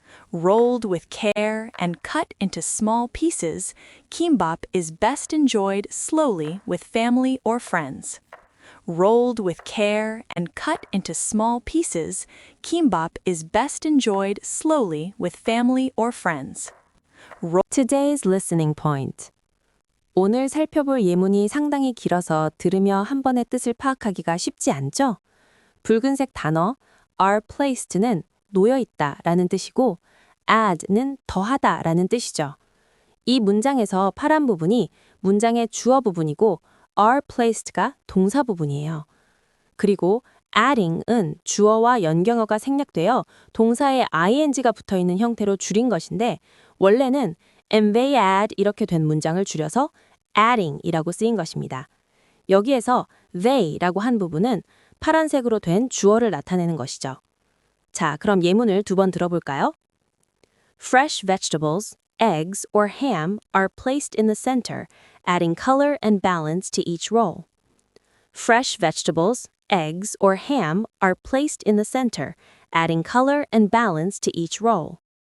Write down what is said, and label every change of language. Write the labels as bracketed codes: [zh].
[en] Rolled with care and cut into small pieces, kimbap is best enjoyed slowly with family or friends. Rolled with care and cut into small pieces, kimbap is best enjoyed slowly with family or friends. Today's listening point. [ko] 오늘 살펴볼 예문이 상당히 길어서 들으며 한 번의 뜻을 파악하기가 쉽지 않죠? 붉은색 단어 are placed 는 놓여있다 라는 뜻이고 add는 더하다 라는 뜻이죠. 이 문장에서 파란 부분이 문장의 주어 부분이고 are placed 가 동사 부분이에요. 그리고 adding은 주어와 연경어가 생략되어 동사에 ing가 붙어있는 형태로 줄인 것인데 원래는 and they add 이렇게 된 문장을 줄여서 adding이라고 쓰인 것입니다. 여기에서 they라고 한 부분은 파란색으로 된 주어를 나타내는 것이죠. 자, 그럼 예문을 두 번 들어볼까요? [en] Fresh vegetables, eggs, or ham are placed in the center, adding color and balance to each roll. Fresh vegetables, eggs, or ham are placed in the center, adding color and balance to each roll.